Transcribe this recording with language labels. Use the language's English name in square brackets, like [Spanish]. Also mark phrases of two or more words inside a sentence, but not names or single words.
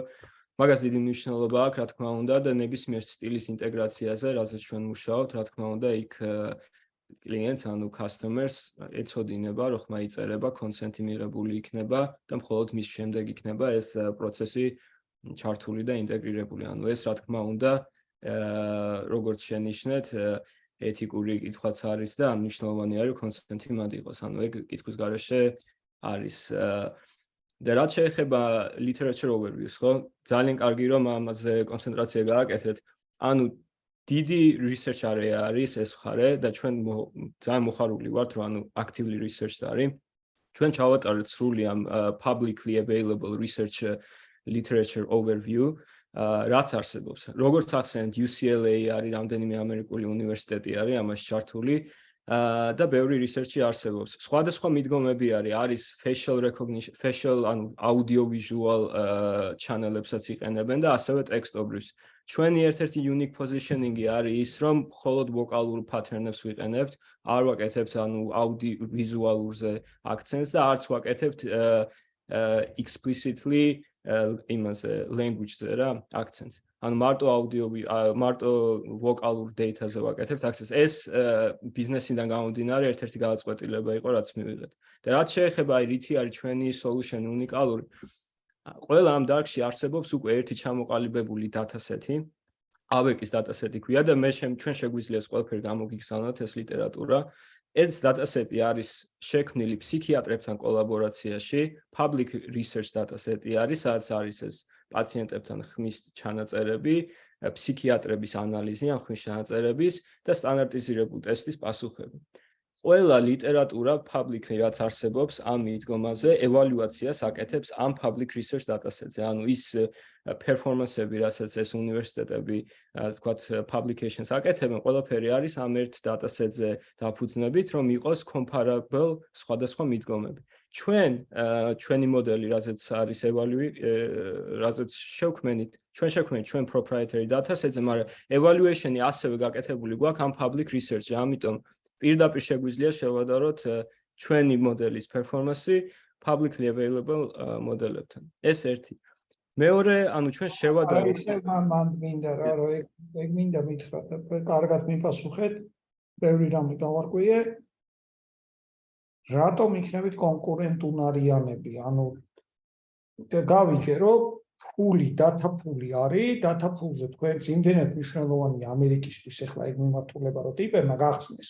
[Georgian] მაგას დიდი მნიშვნელობა აქვს, რა თქმა უნდა, და ნებისმიერ სტილის ინტეგრაციაზე, რაზეც ჩვენ მუშაობთ, რა თქმა უნდა, იქ კლიენტს, ანუ customers ეცოდინება, რომ ხმა იწერება, consent-ი მიღებული იქნება და მხოლოდ მის შემდეგ იქნება ეს პროცესი ჩართული და ინტეგრირებული. ანუ ეს, რა თქმა უნდა, როგორც შენიშნეთ, ეთიკური კითხვაც არის და მნიშვნელოვანი არის consent-ი მათ იყოს. ანუ ეგ კითხვის გარეშე არის. და რაც შეეხება [English] literature overviews, [Georgian] ხო? ძალიან კარგი რომ ამაზე კონცენტრაცია გააკეთეთ. ანუ დიდი [English] research area [Georgian] არის ეს მხარე და ჩვენ ძალიან მოხარული ვართ, რომ ანუ [English] actively research [Georgian] არის. ჩვენ ჩავატარეთ სრული ამ [English] publicly available research literature overview, [Georgian] რაც არსებობს. როგორც ახსენეთ, UCLA არის რამდენიმე ამერიკული უნივერსიტეტი არის ამაში ჩართული და ბევრი research-ი არსებობს. სხვადასხვა მიდგომები არის [English] facial recognition, [Georgian] facial ანუ [English] audio-visual channel-ებსაც [Georgian] იყენებენ და ასევე ტექსტობრივს. ჩვენი ერთ-ერთი [English] unique positioning-ი [Georgian] არის ის, რომ მხოლოდ ვოკალურ pattern-ებს ვიყენებთ, არ ვაკეთებთ ანუ audio-visual-ზე აქცენტს და არც ვაკეთებთ explicitly იმაზე language-ზე რა აქცენტს. ანუ მარტო ვოკალურ data-ზე ვაკეთებთ აქცენტს. ეს ბიზნესიდან გამომდინარე ერთ-ერთი გადაწყვეტილება იყო, რაც მივიღეთ. და რაც შეეხება რითი არის ჩვენი solution უნიკალური, ყველა ამ დარგში არსებობს უკვე ერთი ჩამოყალიბებული dataset-ი, AWEC-ის dataset-ი ქვია და ჩვენ შეგვიძლია ყველაფერი გამოგიგზავნოთ ეს ლიტერატურა. ეს dataset-ი არის შექმნილი ფსიქიატრებთან კოლაბორაციაში, [English] public research dataset-ი [Georgian] არის, სადაც არის ეს პაციენტებთან ხმის ჩანაწერები, ფსიქიატრების ანალიზი ამ ხმის ჩანაწერების და სტანდარტიზირებული ტესტის პასუხები. ყველა ლიტერატურა publicly რაც არსებობს ამ მიდგომაზე ევალუაციას აკეთებს ამ [English] public research dataset-ზე. [Georgian] ანუ ის performance-ები, რასაც ეს უნივერსიტეტები, თქვათ, publications აკეთებენ, ყველაფერი არის ამ ერთ dataset-ზე დაფუძნებით, რომ იყოს comparable სხვადასხვა მიდგომები. ჩვენი მოდელი, რაზეც არის რაზეც შევქმნით, ჩვენ [English] proprietary dataset-ზე, [Georgian] მაგრამ evaluation-ი ასევე გაკეთებული გვაქვს ამ [English] public research-ზე, [Georgian] ამიტომ პირდაპირ შეგვიძლია შევადაროთ ჩვენი მოდელის [English] performance-ი publicly available [Georgian] მოდელებთან. ეს ერთი. მეორე, ანუ ჩვენ შევადაროთ მან მინდა რა, რომ ეგ მინდა მითხრათ, კარგად მიპასუხეთ, ბევრი რამე გავარკვიე. რატომ იქნებით კონკურენტუნარიანები? ანუ გავიგე, რომ ფული, data ფული არის, data ფულზე თქვენც იმდენად მნიშვნელოვანი ამერიკისთვის ახლა ეგ მიმართულება რომ ტიპებმა გახსნეს.